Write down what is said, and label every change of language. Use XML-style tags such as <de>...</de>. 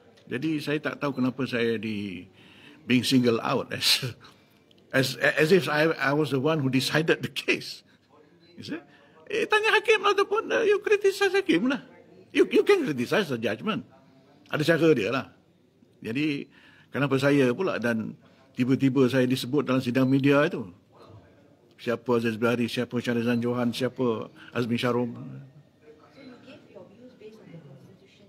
<ms>Jadi saya tak tahu kenapa saya</ms> <en>being singled out as if I was the one who decided the case. You see?</en> <ms>Tanya hakim ataupun</ms> <en>you criticize</en> <ms>hakim lah.</ms> <en>You can criticize the judgment.</en> <ms>Ada cara dia lah. Jadi kenapa saya pula dan tiba-tiba saya disebut dalam sidang media itu. Siapa Aziz Bihari, siapa Syahrizan Johan, siapa Azmi Sharom.</ms> <en>So you gave your views based on the Constitution?</en>